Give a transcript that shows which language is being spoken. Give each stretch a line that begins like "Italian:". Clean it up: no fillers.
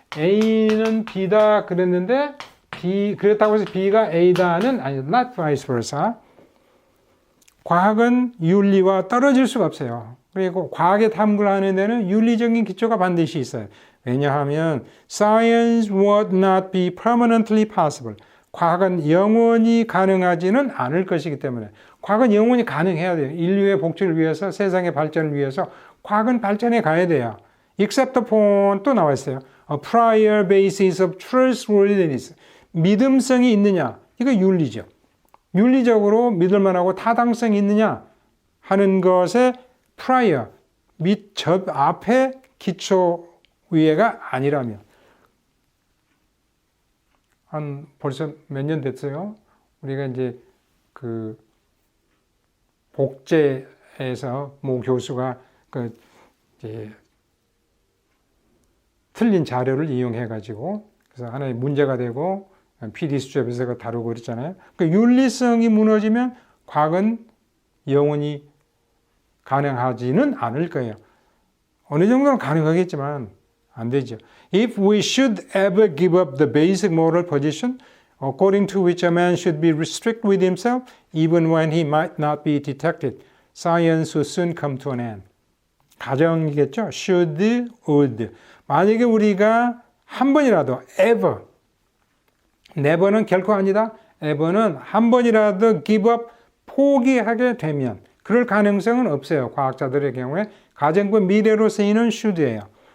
Korean: A는 B다 그랬는데 그렇다고 해서 B가 A다는 아니죠.
English: Not vice versa.
Korean: 과학은 윤리와 떨어질 수가 없어요. 그리고 과학의 탐구를 하는 데는 윤리적인 기초가 반드시 있어요. 왜냐하면
English: Science would not be permanently possible.
Korean: 과학은 영원히 가능하지는 않을 것이기 때문에 과학은 영원히 가능해야 돼요. 인류의 복지를 위해서, 세상의 발전을 위해서 과학은 발전해 가야 돼요.
English: Except upon
Korean: 또 나와 있어요.
English: A prior basis of trustworthiness.
Korean: 믿음성이 있느냐? 이거 윤리죠. 윤리적으로 믿을만하고 타당성이 있느냐 하는 것에 prior, 앞에 기초 위에가 아니라면 벌써 몇 년 됐어요. 우리가 이제 복제에서 모 교수가 이제 틀린 자료를 이용해 가지고 그래서 하나의 문제가 되고 PD 수첩에서 다루고 그랬잖아요. 윤리성이 무너지면 과학은 영원히 가능하지는 않을 거예요. 어느 정도는 가능하겠지만 안 되죠.
English: If we should ever give up the basic moral position according to which a man should be strict with himself even when he might not be detected, science will soon come to an end.
Korean: 가정이겠죠. should, would. 만약에 우리가 한 번이라도 ever, never는 결코 아니다. ever는 한 번이라도
English: give up,
Korean: 포기하게 되면 그럴 가능성은 없어요. 과학자들의 경우에 가정부 미래로 쓰이는 should예요.